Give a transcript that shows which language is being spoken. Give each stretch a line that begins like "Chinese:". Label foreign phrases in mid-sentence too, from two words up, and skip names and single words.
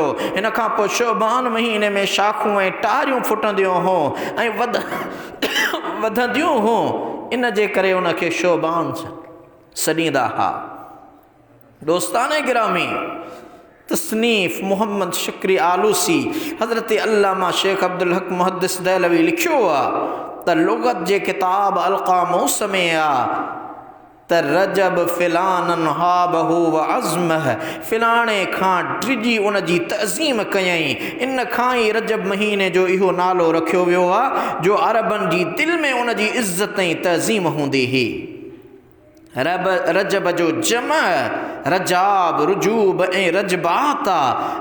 Sindhi: हिन खां पोइ शोबान महीने में शाखूं ऐं टारियूं फुटंदियूं हुयूं ऐं वधंदियूं हुयूं, इन जे करे उन खे शोबान सॾींदा हुआ। दोस्तान गिरामी, तसनीफ़ मोहम्मद शुक्री आलूसी हज़रत अल्लामा शेख अब्दुल हक मुहद्दिस दहलवी लिखियो आहे त लुग़त जे किताब अलक़ामूस में आहे त
Arabic: رجب فلانا هابه و عظمه,
Sindhi: फ़िलाणे खां ड्रिजी उन जी तज़ीम कयईं। इन खां ई रजब महीने जो इहो नालो रखियो वियो आहे जो अरबनि जी दिलि में उन जी इज़त ऐं तज़ीम हूंदी हुई। रजब जो जम रजाब, रुजूब ऐं रजबात आहे।